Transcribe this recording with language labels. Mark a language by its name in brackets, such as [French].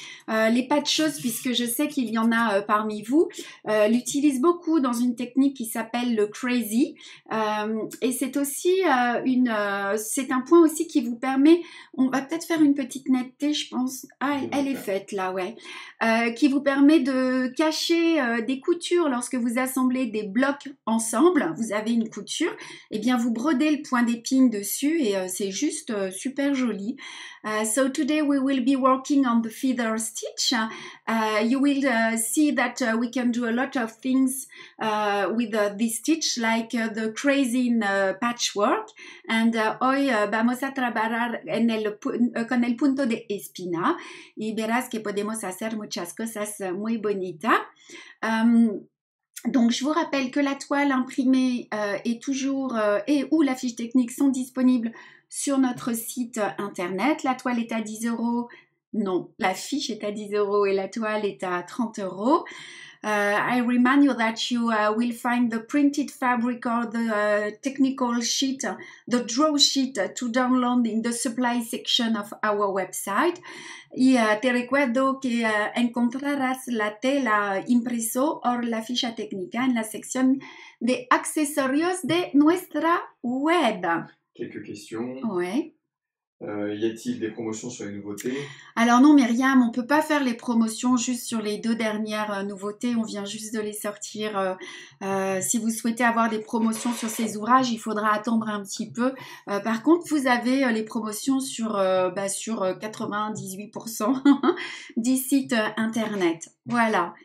[French] Les pas de choses, puisque je sais qu'il y en a parmi vous, l'utilisent beaucoup dans une technique qui s'appelle le crazy et c'est aussi c'est un point aussi qui vous permet, on va peut-être faire une petite netteté, je pense, elle est faite là, ouais, qui vous permet de cacher des coutures lorsque vous assemblez des blocs ensemble. Vous avez une couture, et bien vous brodez le point d'épine dessus et c'est juste super joli. [English] So today we will be working on the feather stitch. You will see that we can do a lot of things with this stitch, like the crazy patchwork. And [Spanish] hoy vamos a trabajar con el punto de espina. Y verás que podemos hacer muchas cosas muy bonitas. [French] Donc, je vous rappelle que la toile imprimée est toujours et ou la fiche technique sont disponibles sur notre site internet. La toile est à 10 €, Non, la fiche est à 10 € et la toile est à 30 €. [English] I remind you that you will find the printed fabric or the technical sheet, the draw sheet to download in the supply section of our website. [Spanish] Y te recuerdo que encontrarás la tela impreso o la ficha técnica en la sección de accesorios de nuestra web. [French] Quelques questions. Ouais. Y a-t-il des promotions sur les nouveautés? Alors non, Myriam, on peut pas faire les promotions juste sur les 2 dernières nouveautés. On vient juste de les sortir. Si vous souhaitez avoir des promotions sur ces ouvrages, il faudra attendre un petit peu. Par contre, vous avez les promotions sur 98% du site internet. Voilà.